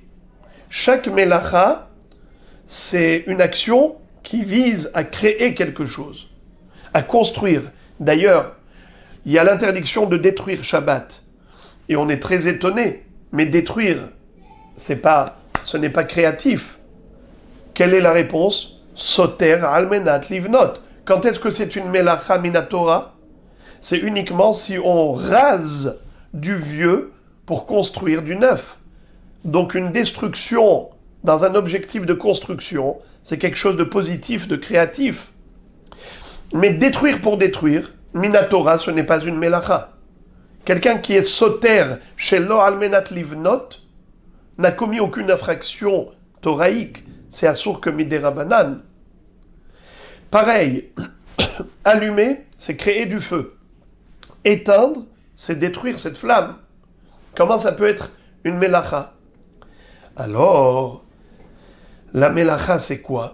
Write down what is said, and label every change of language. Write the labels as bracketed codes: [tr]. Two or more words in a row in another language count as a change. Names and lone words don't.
[fr] Chaque melacha, c'est une action qui vise à créer quelque chose, à construire. D'ailleurs, il y a l'interdiction de détruire Shabbat. Et on est très étonné, mais détruire, ce n'est pas créatif. Quelle est la réponse? [he] סותר על מנת לבנות. [fr] Quand est-ce que c'est une [he] מלאכה מן התורה? [fr] C'est uniquement si on rase du vieux pour construire du neuf. Donc une destruction dans un objectif de construction, c'est quelque chose de positif, de créatif. Mais détruire pour détruire, minatora, ce n'est pas une melacha. Quelqu'un qui est [he] סותר שלא על מנת לבנות [fr] n'a commis aucune infraction thoraïque. C'est assour que midérabanan. Pareil, allumer, c'est créer du feu. Éteindre, c'est détruire cette flamme. Comment ça peut être une melacha? Alors, la melacha, c'est quoi?